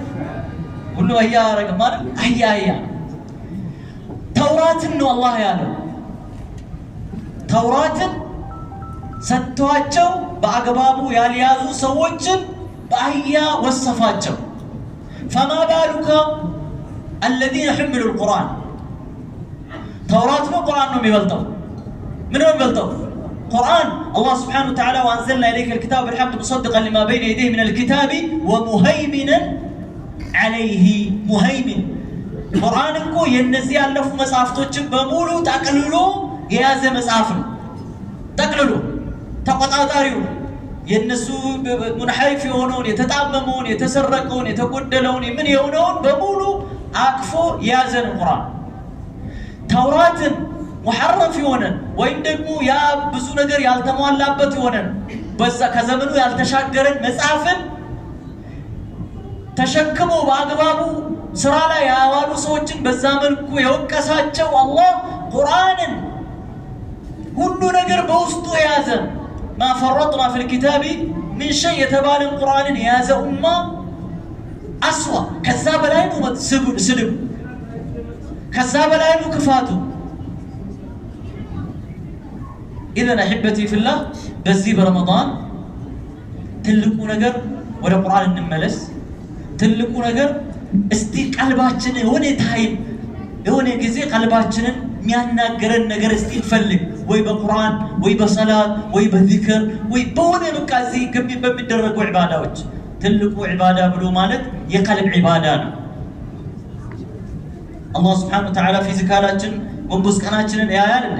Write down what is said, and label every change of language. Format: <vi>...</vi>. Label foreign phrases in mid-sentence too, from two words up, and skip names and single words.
<am>ሁሉ አህያ አያደርግም ማለት አህያ ተውራትን ነው አላህ ያለው። ተውራትን ሰጥቷቸው በአግባቡ ያልያዙ ሰዎችን በአህያ ወሰፋቸው።</am> <ar>فما بالك الذين حملوا القرآن</ar> <am>ተውራት ነው ቁርአን ነው የሚበልጠው? ምን ነው የሚበልጠው? ቁርአን</am> <ar>الله سبحانه وتعالى وأنزلنا إليك الكتاب بالحق مصدقا لما بين يديه من الكتاب ومهيمنا عليه مهيمن</ar> <am>ቁርአን እኮ የነዚህ ያለፉ መጽሐፍቶችን በሙሉ ጠቅልሎ የያዘ መጽሐፍ ነው። ጠቅልሎ ተቆጣጣሪው የነሱ ሙንሐሪፍ የሆነውን የተጣመመውን የተሰረቀውን የተጎደለውን ምን የሆነውን በሙሉ አቅፎ የያዘ ነው ቁርአን። ተውራትን ሙሐረፍ የሆነ ወይም ደግሞ ያ ብዙ ነገር ያልተሟላበት የሆነ በዛ ከዘመኑ ያልተሻገረን መጽሐፍን ተሸክሞ በአግባቡ ስራ ላይ ያዋሉ ሰዎችን በዛ መልኩ የወቀሳቸው አላህ ቁርአንን ሁሉ ነገር በውስጡ የያዘ</am> <ar>ما فرطنا في الكتاب من شيء</ar> <am>የተባለን ቁርአንን የያዘ ኡማ አስዋ ከዛ በላይ ነው ስድብ ከዛ በላይ ነው ክፋቱ።</am> <ar>إذن أحبتي في الله</ar> <am>በዚህ በረመዳን ትልቁ ነገር ወደ ቁርአን እንመለስ። ትልቁ ነገር እስቲ ቀልባችን የሆነ ታይም የሆነ ጊዜ ቀልባችንን የሚያናገረን ነገር እስቲ እንፈልግ። ወይ በቁርአን ወይ በሰላት ወይ በዚክር ወይ በሆነ በቃ እዚህ ግቢ በሚደረጉ ዒባዳዎች ትልቁ ዒባዳ ብሎ ማለት የቀልብ ዒባዳ ነው። አላህ</am> <ar>سبحانه وتعالى</ar> <am>ፊዚካላችን ጎንበስ ቀናችንን ያያል እንዴ?</am>